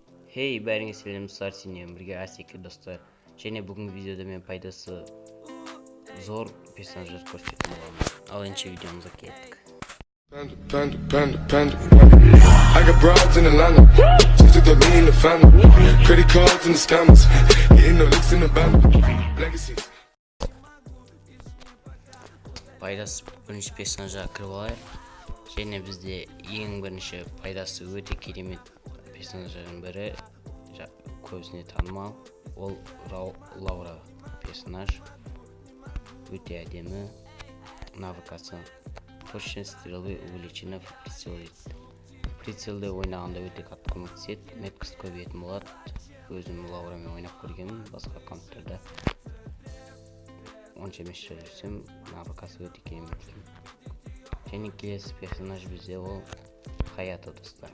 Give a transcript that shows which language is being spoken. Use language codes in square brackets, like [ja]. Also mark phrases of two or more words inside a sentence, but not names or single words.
[kk] Хей, бәріңе сәлем сенен бірге Асеке достар. Және бүгінгі видеода мен пайдасы зор персонаждар көрсететін боламын. Ал енді видеомызға кеттік. [en] I got broads in Atlanta, just took the lean in the family, credit cards and the scammers, hitting the licks in the band, legacies. [kk] Пайдасы бірінші персонажға кіріп алайық. Және бізде ең бірінші пайдасы өте керемет персонаждардың бірі, көбісіне танымал, ол Лаура персонаж. Өте әдемі, [ru] навыкасы точность стрелы увеличена в прицеле. [kk] Прицелде ойнағанда өте қатты көмектеседі, меткост көбейетін болады. Өзім Лаурамен ойнап көргенмін, басқа аккаунттарда онша емес жүрсем, навыкасы өте керемет. Және келесі персонаж бізде ол Хаято достар.